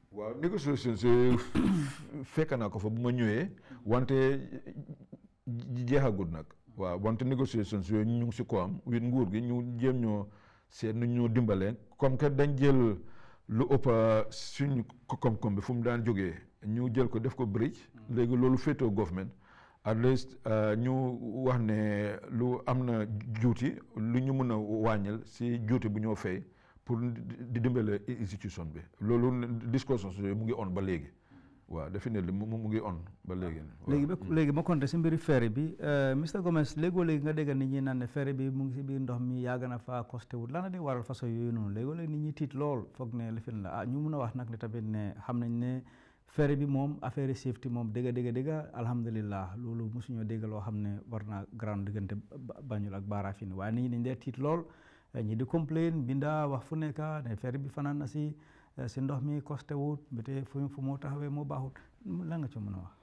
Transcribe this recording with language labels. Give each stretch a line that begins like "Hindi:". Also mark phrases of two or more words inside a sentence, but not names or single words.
Wolof: waaw négociation si fekk naa ko fa bu ma ñëwee wante jeexagul nag. waaw wante négociations yooyu ñu ngi si ko am wit nguur gi ñu jéem ñoo seet nu ñu dimbalee
French: comme que
Wolof: dañ jël lu ëpp suñ koom-koom bi fu mu daan jógee ñu jël ko def ko bridge léegi loolu féetoo government
English: at least
Wolof: ñu wax ne lu am na juuti lu ñu mën a wàññil si juuti bu ñoo fay pour di dimbale institution bi loolu discussions yooyu mu ngi on ba léegi waaw definitely mu ngi on ba léegi. léegi ma compté si mbiri ferry bi Mr Gomez léegoo-léegi nga dégg nit ñi naan ne ferry bi mu ngi si biir ndox mi yàgg na faa costé wut lan la di waral façon yooyu noonu léegoo-léegi nit ñi tiit lool foog ne lifin la ñu mun a wax nag ne tamit ne xam nañ ne ferry bi moom affaire safety moom dégg alhamdulilah loolu mosuñoo dégg loo xam ne war naa grand diggante Banjul ak Barafin waaye nit ñi dañ dee tiit lool ñi di complain binda wax fu nekk ne ferry bi fanaan na si ndox mi costé wut mbete fu moo taxawee moo baaxut lan nga ci mën a wax.